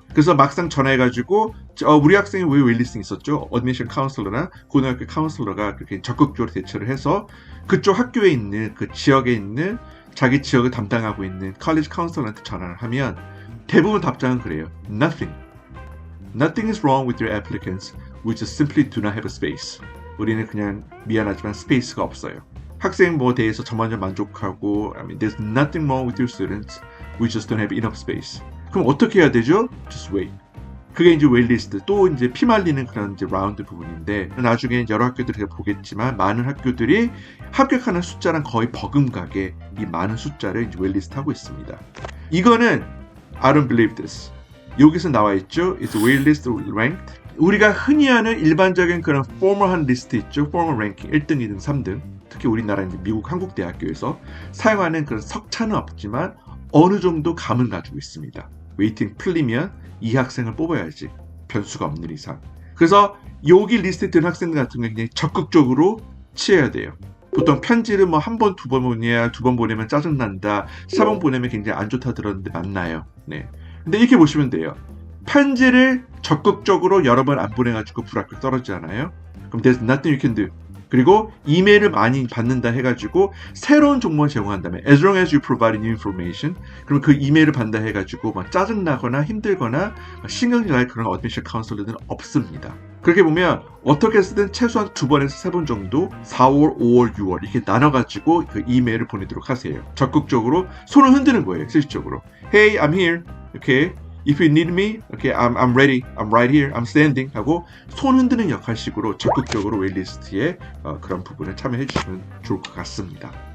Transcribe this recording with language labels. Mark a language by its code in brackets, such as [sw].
[ko] 그래서 막상 전화해가지고 우리 학생이 왜 웨일리스트 있었죠? 어드미션 카운슬러나 고등학교 카운슬러가 그렇게 적극적으로 대처를 해서 그쪽 학교에 있는 그 지역에 있는 자기 지역을 담당하고 있는 college 카운슬러한테 전화를 하면 대부분 답장은 그래요. [en] Nothing. Nothing is wrong with your applicants. We just simply do not have a space. [ko] 우리는 그냥 미안하지만 스페이스가 없어요. 학생 뭐 대해서 저만저 만족하고 [en] I mean, there's nothing wrong with your students. We just don't have enough space. [ko] 그럼 어떻게 해야 되죠? [en] Just wait. [ko] 그게 이제 웨일리스트 또 이제 피말리는 그런 이제 라운드 부분인데 나중에 여러 학교들이 보겠지만 많은 학교들이 합격하는 숫자랑 거의 버금가게 이 많은 숫자를 이제 웨일리스트 하고 있습니다. 이거는 [en] I don't believe this. [ko] 여기서 나와 있죠. [en] It's waitlist ranked. [ko] 우리가 흔히 하는 일반적인 그런 포멀한 리스트 있죠. 포멀 랭킹 1등, 2등, 3등. 특히 우리나라 이제 미국 한국 대학교에서 사용하는 그런 석차는 없지만 어느 정도 감은 가지고 있습니다. 웨이팅 풀리면 이 학생을 뽑아야지. 변수가 없는 이상. 그래서 여기 리스트에 든 학생들 같은 경우는 굉장히 적극적으로 취해야 돼요. 보통 편지를 뭐 한 번, 두 번 보내야 두 번 보내면 짜증난다. 4번 보내면 굉장히 안 좋다 들었는데 맞나요? 네. 근데 이렇게 보시면 돼요. 편지를 적극적으로 여러 번 안 보내가지고 불합격 떨어지잖아요. 그럼 [en] there's nothing you can do. [ko] 그리고 이메일을 많이 받는다 해가지고 새로운 정보를 제공한다면 [en] as long as you provide new information [ko] 그럼 그 이메일을 받는다 해가지고 막 짜증나거나 힘들거나 신경질 날 그런 어드미션 카운슬러들은 없습니다. 그렇게 보면 어떻게 쓰든 최소한 2번에서 3번 정도 4월, 5월, 6월 이렇게 나눠가지고 그 이메일을 보내도록 하세요. 적극적으로 손을 흔드는 거예요. 실질적으로 [en] Hey, I'm here. Okay. If you need me, okay, I'm ready. I'm right here. I'm standing. [ko] 하고 손 흔드는 역할식으로 적극적으로 웨일리스트에 그런 부분을 참여해 주시면 좋을 것 같습니다.